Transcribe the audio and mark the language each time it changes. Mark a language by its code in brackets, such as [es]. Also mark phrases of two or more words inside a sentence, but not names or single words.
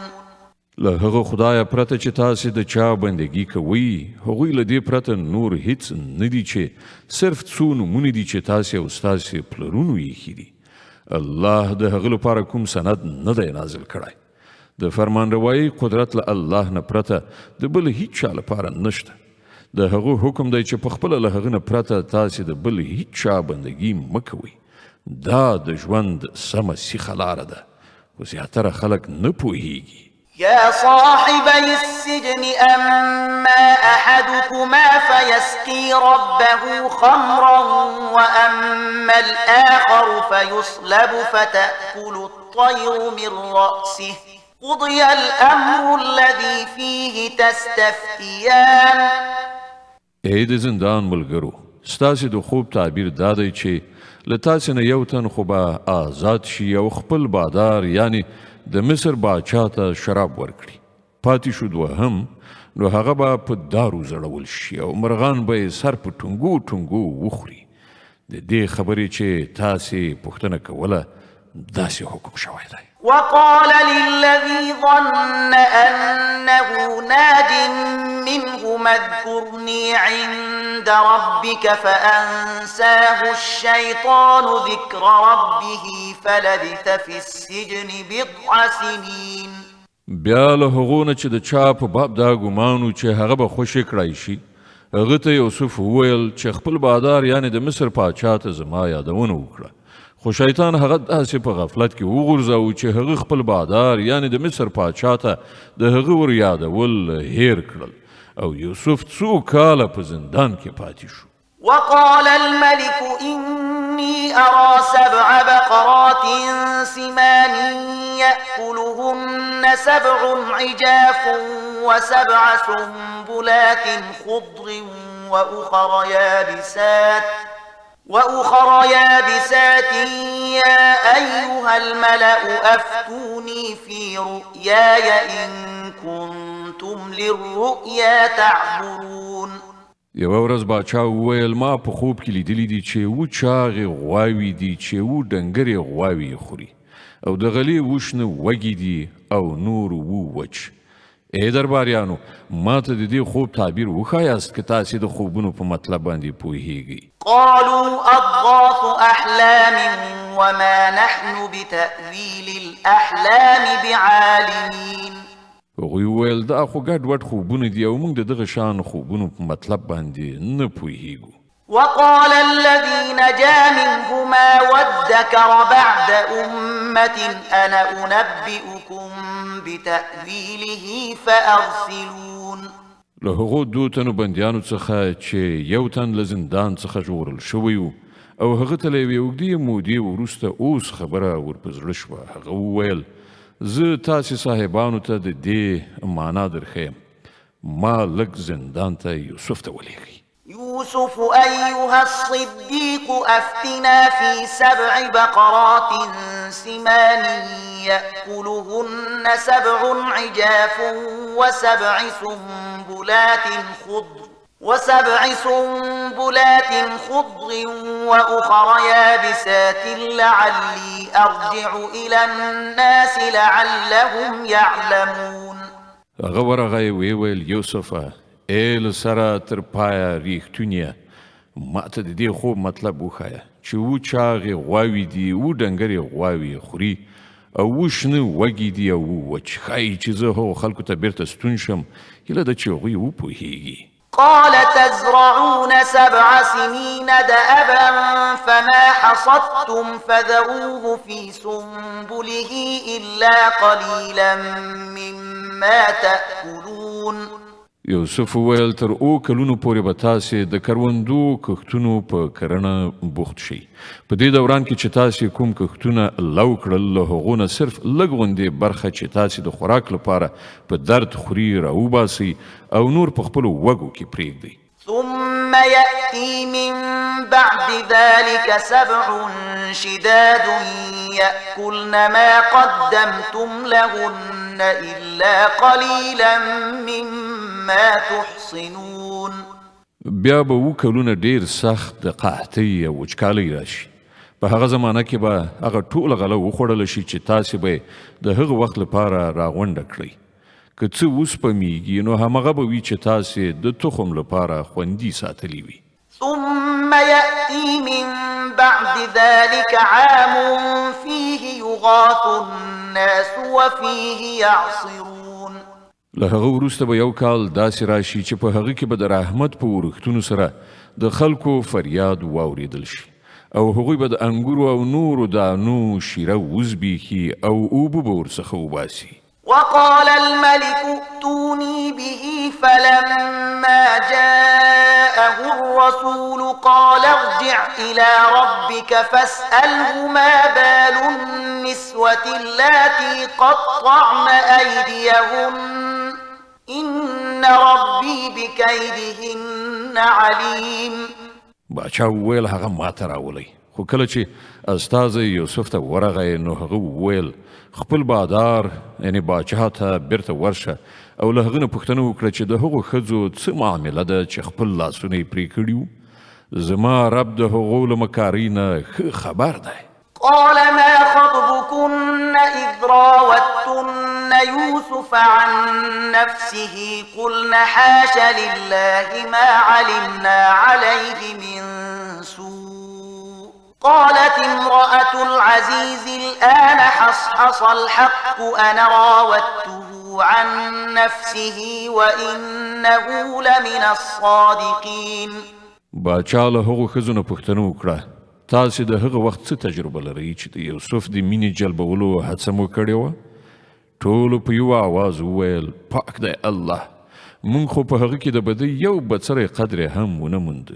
[ps] له هغه خدایه پرته چې تاسې د چا بندګي کوئ، هغوی له دې پرته نور هیڅ نه دي چې صرف څو نومونه دي چې تاسې او ستاسې پلرونو ایښي دي. الله د هغه لپاره کوم سند نه دی نازل کړی. د فرمانروایي قدرت له الله نه پرته د بل هیڅ چا لپاره نشته. د هغو حکم دی چې په خپله له هغه نه پرته تاسې د بل هیڅ چا بندګي مه کوئ. دا د ژوند سمه سیخه لاره ده، خو زیاتره خلک نه پوهیږي. [ar] يا صاحبي السجن أما أحدكما فيسقي ربه خمرا وأما الآخر فيصلب فتأكل الطير من رأسه قضي الأمر الذي فيه تستفتيان. [ps] ای د زندان ملګرو، ستاسې د خوب تعبیر دا دی چې له تاسې نه یو تن خو به آزاد شي او خپل بادار یعنی د مصر باچا ته شراب ورکړي. پاتې شو دوهم، نو هغه به په دارو زړول شي او مرغان به یې سر په ټونګو ټونګو وخوري. د دې خبرې چې تاسې پوښتنه کوله داسې حکم شوی دی. [ar] وقال للذي ظن أنه ناج منهما اذكرني عند ربك فأنساه الشيطان ذكر ربه فلبث في السجن بضع سنين. [ps] بیا له هغو نه چې د چا په باب دا ګمانو چې هغه به خوشي کړی شي، هغه ته یوسف وویل چې خپل بادار یعنی د مصر پاچا ته زما یادونه وکړه. خو شیطان هغه داسې په غفلت کې وغورځاوه چې هغه خپل بادار یعنی د مصر پاچا ته د هغه ور یادول هیر کړل او یوسف څو کاله په زندان کې پاتې شو. [ar] وقال الملك إني أرى 7 بقرات سمان يأكلهن 7 عجاف و7 سنبلات خضر وأخر يابسات يا أيها الملأ أفتوني في رؤياي إن كنتم للرؤيا تعبرون. [ps] یوه ورځ باچا وویل ما په خوب کې لیدلی دي چې و چاغې غواوې دي چې و ډنګرې غواوې خوري او د غلې وشنه وږي دي او نور و وچ. ای درباریانو، ما ته د دې خوب تعبیر وښایاست که تاسې د خوبونو په مطلب باندې پوهیږئ. [ar] قالوا أضغاث أحلام وما نحن بتأويل الأحلام بعالمين. [ps] هغوی وویل دا خو ګډ وډ خوبونه دي او موږ د دغه شان خوبونو په مطلب باندې نه پوهیږو. [ar] وقال الذي نجا منهما وادكر بعد أمة أنا أنبئكم بتأويله فأرسلون. [ps] له هغو 2 تنو بندیانو څخه چې یو تن له زندان څخه ژغورل شوی و او هغه ته له یوې اوږدې مودې وروسته اوس خبره ور په زړه شوه. هغه وویل زه تاسې صاحبانو ته د دې معنا درښیم. ما لږ زندان ته یوسف ته ولېږئ. [ar] يوسف أيها الصديق أفتنا في 7 بقرات سمان يأكلهن 7 عجاف وسبع سنبلات خضر وأخر يابسات لعلي أرجع إلى الناس لعلهم يعلمون. [ps] هغه ورغی ویل یوسفه ای له سره تر پایه ریښتونیه ما ته د دې خوب مطلب وښایه چې و چاغې غواوې دي و ډنګرې غواوې خوري او و شنه وږي دي او وچ ښایي چې زه هغو خلکو ته بیرته ستون شم هیله ده چې هغوی وپوهیږي. [ar] قال تزرعون 7 سنين دأبا فما حصدتم فذروه في سنبله إلا قليلا مما تأكلون. [ps] یوسف وویل تر 2 کلونو پورې به تاسې د کروندو کښتونو په کرنه بوخت شئ. په دې دوران کې چې تاسې کوم کښتونه لو کړل له هغو نه صرف لږ غوندې برخه چې تاسې د خوراک لپاره په درد خوري راوباسئ او نور په خپلو وږو کې پرېږدئ. [ar] ثم يأتي من بعد ذلك 7 شداد يأكلن ما قدمتم لهن إلا قليلا مما تحصنون. [ps] بیا به 2 کلونه ډیر سخت د قحطۍ او وچکالۍ راشي. په هغه زمانه کې به هغه ټوله غله وخوړله شي چې تاسې به د هغه وخت لپاره راغونډه کړئ. که څه وسپمیږي نو همغه به وي چې تاسې د تخم لپاره خوندي ساتلی وي. [ar] ثم يأتي من بعد ذلك عام فيه يغاث الناس وفيه يعصرون. [ps] له هغه وروسته به یو کال داسې راشي چې په هغه کې به د رحمت په ورښتونو سره د خلکو فریاد واورېدل شي او هغوی به د انګورو او نورو دانو شیره وزبیښي او اوبه به ورڅخه وباسي. [ar] وقال الملك ائتوني به فلما جاءه الرسول قال ارجع إلى ربك فاسأله ما بال النسوة اللاتي قطعن أيديهن إن ربي بكيدهن عليم. [ps] باچا وویل هغه ماته راولئ. خو کله چې استازی یوسف ته ورغی نو هغه وویل خپل بادار یعنی باچا ته بیرته ورشه او له هغه نه پوښتنه وکړه چې د هغو ښځو څه معامله ده چې خپل لاسونه یې پرې کړي وو. زما رب د هغو له مکارۍ نه ښه خبر دی. [ar] قال ما خطبكن إذ راوتن يوسف عن نفسه قلن حاش لله ما علمنا عليه من سوء. قالت امرأة العزيز الآن حصحص الحق أنا راودته عن نفسه وإنه لمن الصادقين. [ps] باچا له هغو ښځو نه پوښتنه وکړه تاسې د هغه وخت څه تجربه لرئ چې د یوسف د مینې جلبولو هڅه مو کړې وه؟ ټولو په یوه آواز وویل پاک دی الله، موږ خو په هغه کې د بدۍ یو بڅری قدر هم ونه موند.